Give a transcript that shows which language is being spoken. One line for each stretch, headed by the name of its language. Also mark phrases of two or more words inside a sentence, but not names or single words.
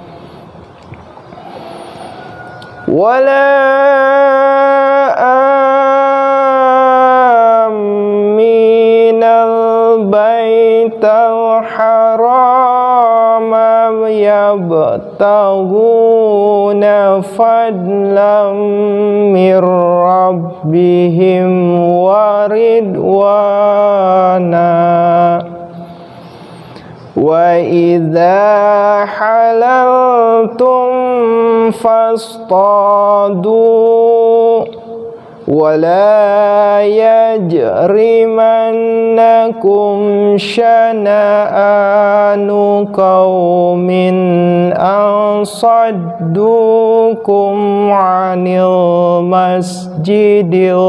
Arabic: ولا البيت الحرام يبتغون فضلا من ربهم ورضوانا وإذا حللتم فاصطادوا ولا يجرمنكم شنآن قوم أن صدوكم عن المسجد